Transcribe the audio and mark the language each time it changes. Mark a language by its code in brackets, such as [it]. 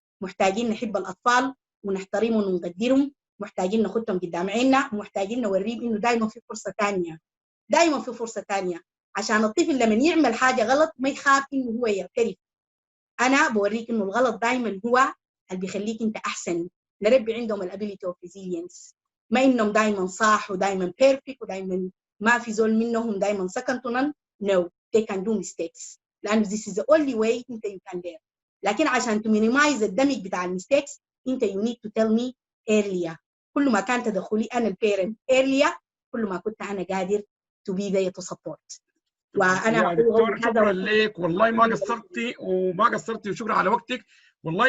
[ar] محتاجين نحب الأطفال ونحترمهم ونقدرهم، محتاجين ناخدهم قدام عيننا، محتاجين نوريهم إنه دايما في فرصة ثانية، دايما في فرصة ثانية، عشان الطفل لما يعمل حاجة غلط ما يخاف إنه هو يعترف. أنا بوريك إنه الغلط دايما هو اللي بيخليك أنت أحسن. نربي عندهم الابيليتي اوف ريزيلينس، ما إنهم دايما صح ودايما بيرفكت ودايما ما في زول منهم دايما [en] second to none. No, they can do mistakes. [ar] لأنه [en] this is the only way [ar] أنت [en] you can learn. [ar] لكن عشان [en] to minimize [ar] الدمج بتاع الميستيكس أنت [en] you need to tell me earlier. [ar] كل ما كان تدخلي أنا البيرنت [en] earlier [ar] كل ما كنت أنا قادر [en] to be there to support. [ar] وأنا يا دكتور شكرا لك والله، ما قصرتي وشكرا على وقتك والله.